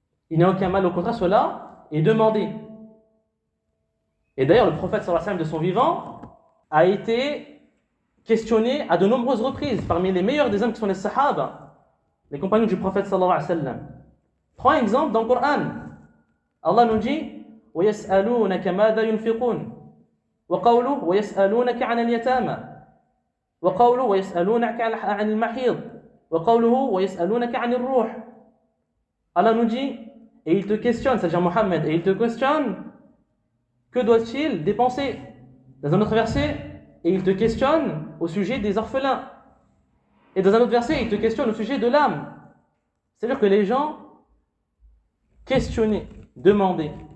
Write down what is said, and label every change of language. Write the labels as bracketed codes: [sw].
[fr] Il n'y a aucun mal, au contraire, cela est demandé. Et d'ailleurs, le prophète sallallahu alayhi wa sallam de son vivant a été questionné à de nombreuses reprises parmi les meilleurs des hommes qui sont les sahaba, les compagnons du prophète sallallahu alayhi wa sallam. Prends un exemple dans le Coran. Allah nous dit [ar] وَيَسْأَلُونَكَ مَاذَا يُنْفِقُونَ وَقَوْلُهُ وَيَسْأَلُونَكَ عَنَ الْيَتَامَى وَقَوْلُهُ وَيَسْأَلُونَكَ عَنِ الْمَحِيضِ وَقَوْلُهُ وَيَسْأَلُونَكَ عَنِ الرُّوحِ. [fr] Allah nous dit, et il te questionne, c'est-à-dire Mohammed, et il te questionne, que doit-il dépenser? Dans un autre verset, et il te questionne au sujet des orphelins. Et dans un autre verset, il te questionne au sujet de l'âme. C'est-à-dire que les gens questionnaient, demandaient.